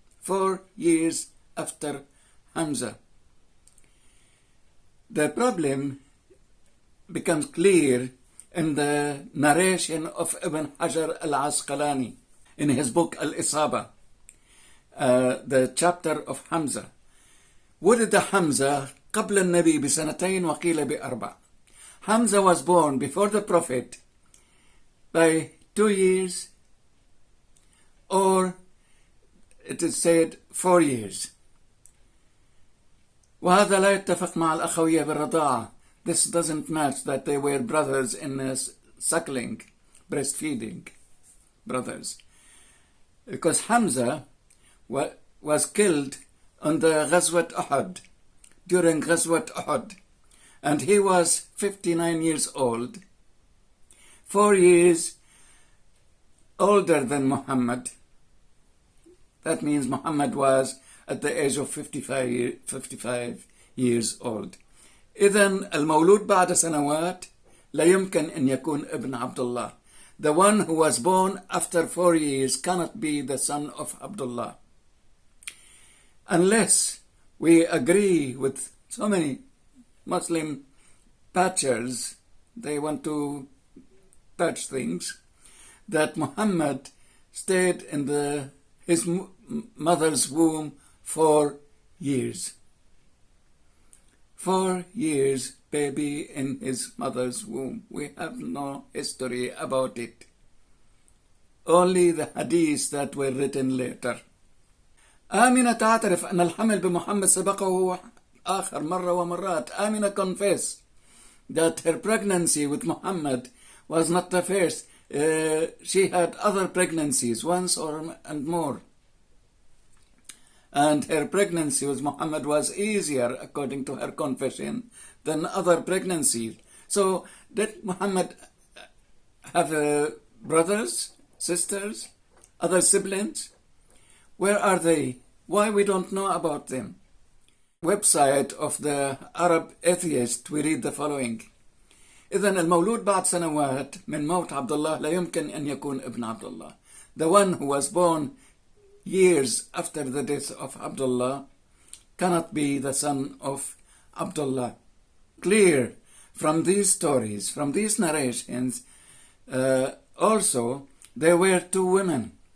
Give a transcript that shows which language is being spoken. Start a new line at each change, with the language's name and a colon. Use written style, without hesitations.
English: 4 years after Hamza. The problem becomes clear in the narration of Ibn Hajar al-Asqalani in his book Al-Isaba, the chapter of Hamza.
Arabic: ولد حمزة قبل النبي بسنتين وقيل بأربع.
English: Hamza was born before the Prophet by 2 years, or it is said 4 years.
Arabic: وهذا لا يتفق مع الأخوية بالرضاعة.
English: This doesn't match that they were brothers in suckling, breastfeeding brothers. Because Hamza was killed on the Ghazwat Uhud, during Ghazwat Uhud, and he was 59 years old, 4 years older than Muhammad. That means Muhammad was at the age of 55 years old.
Arabic: إذن المولود بعد سنوات لا يمكن أن يكون ابن عبد الله.
English: The one who was born after 4 years cannot be the son of Abdullah. Unless we agree with so many Muslim patchers, they want to patch things, that Muhammad stayed in his mother's womb 4 years. 4 years, baby in his mother's womb. We have no history about it. Only the hadiths that were written later.
Arabic: آمنة تعترف أن الحمل بمحمد سبقه آخر مرة ومرات.
English: Amina confessed that her pregnancy with Muhammad was not the first. She had other pregnancies, once and more. And her pregnancy with Muhammad was easier, according to her confession, than other pregnancies. So, did Muhammad have brothers, sisters, other siblings? Where are they? Why we don't know about them? Website of the Arab atheist, we read the following.
Arabic: إذن المولود بعد سنوات من موت عبد الله لا يمكن أن يكون ابن عبد الله.
English: The one who was born years after the death of Abdullah cannot be the son of Abdullah. Clear from these stories, from these narrations, also there were 2 women.